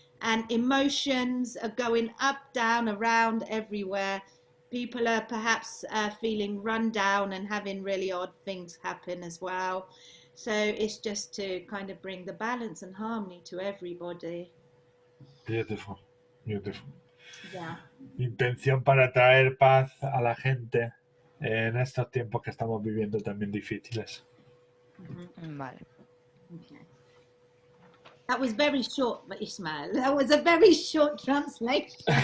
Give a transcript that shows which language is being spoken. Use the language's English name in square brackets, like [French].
[English] And emotions are going up, down, around, everywhere. People are perhaps feeling run down and having really odd things happen as well. So it's just to kind of bring the balance and harmony to everybody. Beautiful, beautiful. Yeah. [Spanish] Intención para traer paz a la gente en estos tiempos que estamos viviendo también difíciles. Vale. [English] Okay. That was very short, Ismail. That was a very short translation.